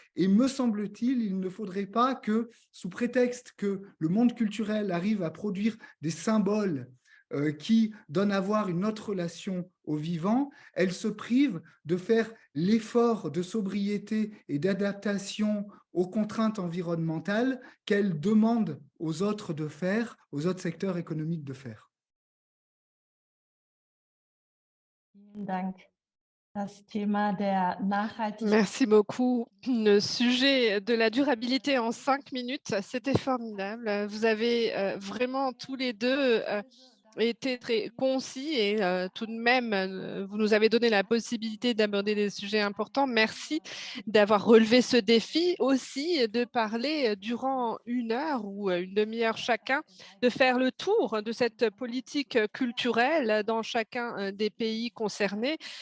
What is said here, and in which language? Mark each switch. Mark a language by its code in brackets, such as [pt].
[fr] Et me semble-t-il, il ne faudrait pas que, sous prétexte que le monde culturel arrive à produire des symboles qui donnent à voir une autre relation au vivant, elle se prive de faire l'effort de sobriété et d'adaptation aux contraintes environnementales qu'elle demande aux autres de faire, aux autres secteurs économiques de faire. [de] Vielen Dank. Das Thema der Nachhaltigkeit. [fr] Merci beaucoup. Le sujet de la durabilité en 5 minutes, c'était formidable. Vous avez vraiment tous les deux été très concis et tout de même, vous nous avez donné la possibilité d'aborder des sujets importants. Merci d'avoir relevé ce défi, aussi de parler durant 1 heure ou 1/2 heure chacun, de faire le tour de cette politique culturelle dans chacun des pays concernés.